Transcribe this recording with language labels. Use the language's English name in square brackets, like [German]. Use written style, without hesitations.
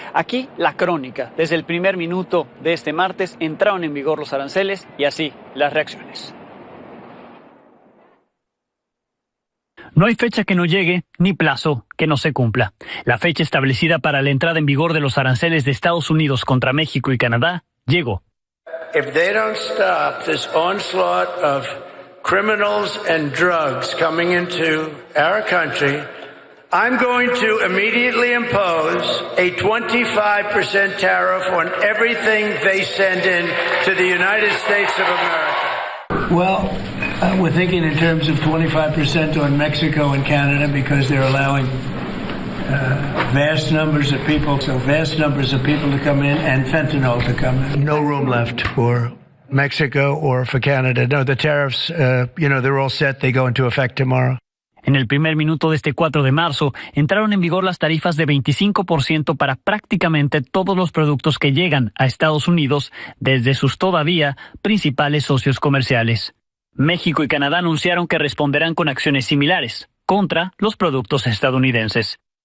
[Spanish] Aquí la crónica. Desde el primer minuto de este martes entraron en vigor los aranceles y así las reacciones. No hay fecha que no llegue, ni plazo que no se cumpla. La fecha establecida para la entrada en vigor de los aranceles de Estados Unidos contra México y Canadá llegó. [English] If they don't stop this onslaught of criminals and drugs coming into our country, I'm going to immediately impose a 25% tariff on everything they send in to the United States of America. Well, we're thinking in terms of 25% on Mexico and Canada because they're allowing vast numbers of people to come in and fentanyl to come in. No room left for Mexico or for Canada. No, the tariffs, they're all set. They go into effect tomorrow. [Spanish] En el primer minuto de este 4 de marzo, entraron en vigor las tarifas de 25% para prácticamente todos los productos que llegan a Estados Unidos desde sus todavía principales socios comerciales. México y Canadá anunciaron que responderán con acciones similares contra los productos estadounidenses.